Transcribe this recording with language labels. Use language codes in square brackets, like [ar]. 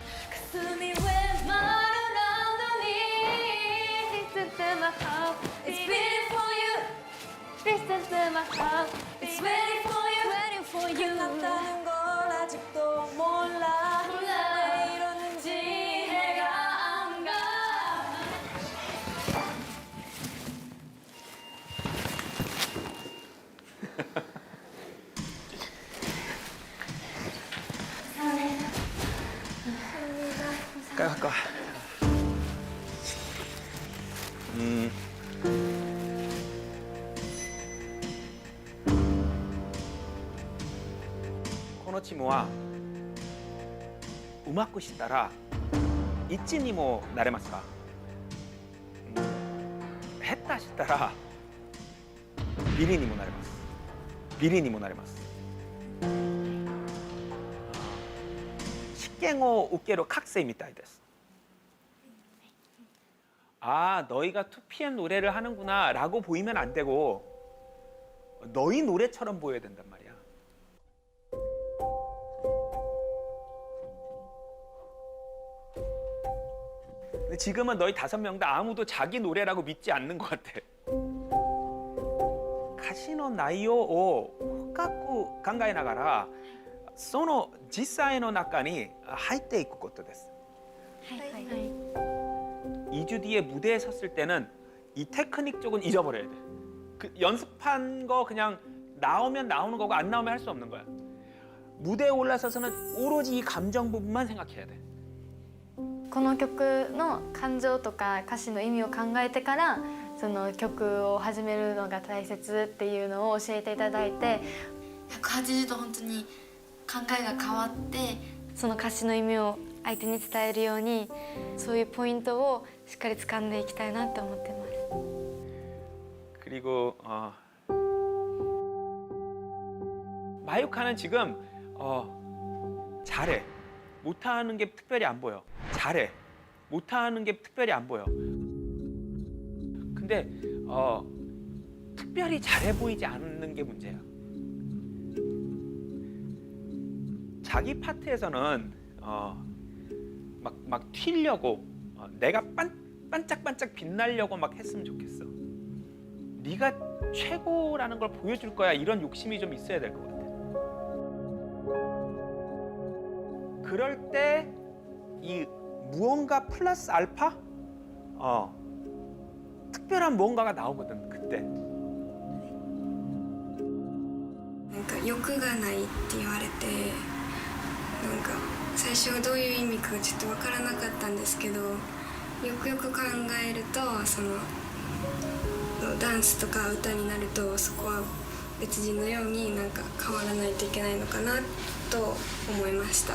[ja] 霞は丸のに [en] Listen to my heart It's beating for you Listen to my heart It's waiting for you Waiting for you [ko] 끝났다는 걸 아직도 몰라 갈까? [ja] このチームはうまくしたら1にもなれますか？下手したらビリにもなれます。ビリにもなれます。試験を受ける学生みたいです. [ko] 아, 너희가 2PM 노래를 하는구나 라고 보이면 안 되고 너희 노래처럼 보여야 된단 말이야. 근데 지금은 너희 5명 다 아무도 자기 노래라고 믿지 않는 것 같아. [ja] 歌詞の内容を深く考えながらその実際の中に入っていくことです. [ko] 2주 뒤에 무대에 섰을 때는 이 테크닉 쪽은 잊어버려야 돼. 그 연습한 거 그냥 나오면 나오는 거고 안 나오면 할 수 없는 거야. 무대에 올라서서는 오로지 이 감정 부분만 생각해야 돼. [ja] この曲の感情とか歌詞の意味を考えてからその曲を始めるのが大切っていうのを教えていただいて180度本当に考えが変わってその歌詞の意味を相手に伝えるようにそういうポイントをしっかり掴んでいきたいなって思ってます. [ko] 그리고 마유카는 지금 잘해. 못하는 게 특별히 안 보여. 잘해. 못하는 게 특별히 안 보여. 근데 특별히 잘해 보이지 않는 게 문제야. 자기 파트에서는 막 튀려고 내가 반짝반짝 빛나려고 막 했으면 좋겠어. 네가 최고라는 걸 보여줄 거야. 이런 욕심이 좀 있어야 될 것 같아. 그럴 때 이 무언가 플러스 알파? 특별한 무언가가 나오거든, 그때. [ja] なんか欲がないって言われてなんか最初はどういう意味かちょっと分からなかったんですけどよくよく考えるとそのダンスとか歌になるとそこは別人のようになんか変わらないといけないのかなと思いました。